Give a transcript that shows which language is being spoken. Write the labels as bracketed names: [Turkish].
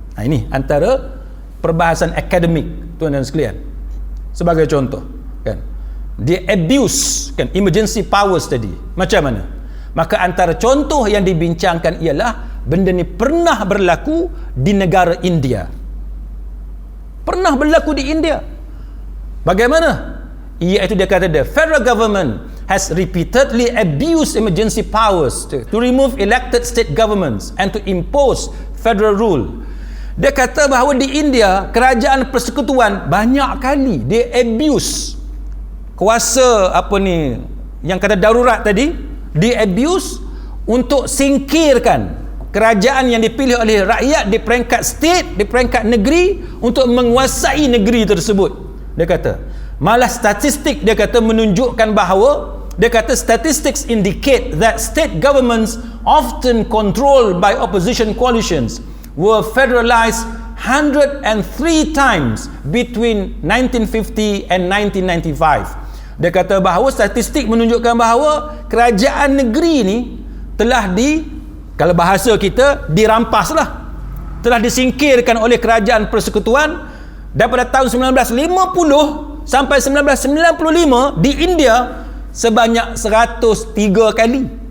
[Malay] Ini antara perbahasan akademik tuan-tuan sekalian. Sebagai contoh, kan, dia abuse kan [English] emergency powers [Malay] tadi. Macam mana? Maka antara contoh yang dibincangkan ialah benda ni pernah berlaku di negara India. Pernah berlaku di India. Bagaimana? Iaitu dia kata [English] the federal government has repeatedly abused emergency powers to remove elected state governments and to impose federal rule. [Malay] Dia kata bahawa di India kerajaan persekutuan banyak kali dia abuse kuasa yang kata darurat tadi, dia abuse untuk singkirkan kerajaan yang dipilih oleh rakyat di peringkat state, di peringkat negeri, untuk menguasai negeri tersebut. Dia kata malah statistik dia kata [English] menunjukkan bahawa, dia kata statistics indicate that state governments often controlled by opposition coalitions were federalized 103 times between 1950 and 1995. [Malay] Dia kata bahawa statistik menunjukkan bahawa kerajaan negeri ni telah kalau bahasa kita, dirampaslah, telah disingkirkan oleh kerajaan persekutuan daripada tahun 1950 sampai 1995 di India sebanyak 103 kali.